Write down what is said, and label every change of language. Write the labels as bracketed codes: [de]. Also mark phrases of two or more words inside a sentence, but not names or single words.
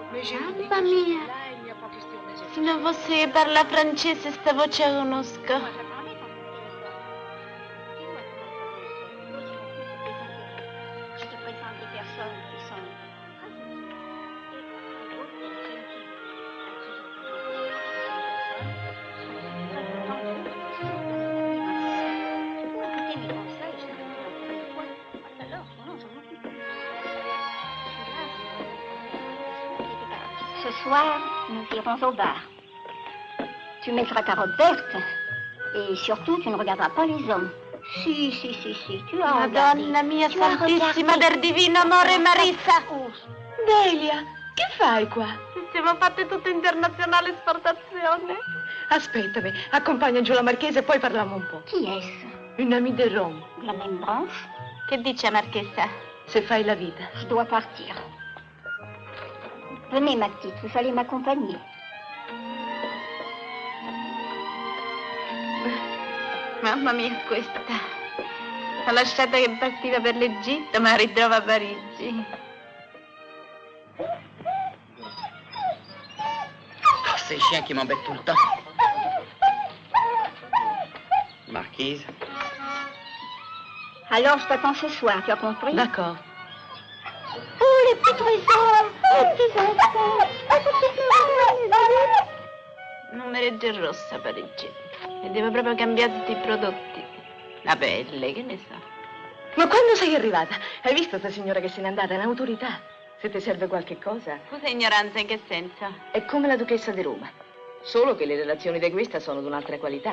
[fr] Mais j'ai [it] Mamma mia. [fr] là, il n'y a pas question de... [it] Se non fosse che parla francese, sta voce la conosco. [fr] Je te présente des personnes qui sont très gentilles. Et d'autres gentilles à qui je peux écouter mes conseils, je t'en ai encore une fois. Alors, non, j'en occupe. Ce soir, nous irons au bar. Tu mettras ta robe verte et surtout, tu ne regarderas pas les hommes. Si, tu as regardé. [it] Madonna mia [fr] Tu as [it] santissima [fr] regardé. [it] del divino amore Marissa. Delia, che fai qua? Siamo fatte tutte internazionale esportazione. Aspettami, accompagna giù la marchesa e poi parliamo un po'. [fr] Qui est-ce? Une amie de Rome. De la même branche? [it] Che dice Marchesa? Se fai la vita. [fr] Je dois partir. Venez, ma petite, vous allez m'accompagner. [it] Mamma mia, questa. L'ho lasciata che partiva per l'Egitto, ma la ritrova a Parigi. [fr] Ces chiens qui m'embêtent tout le temps. Marquise. Alors, je t'attends ce soir, tu as compris? D'accord. Oh, les petits trésors! Oh, les petits enfants! Oh, les petits [it] Non mi regge il rosso a Parigi. E devo proprio cambiare tutti i prodotti. La pelle, che ne sa. Ma quando sei arrivata? Hai visto questa signora che se n'è andata? È un'autorità. Se ti serve qualche cosa. Scusa, ignoranza, in che senso? È come la duchessa di Roma. Solo che le relazioni di questa sono di un'altra qualità.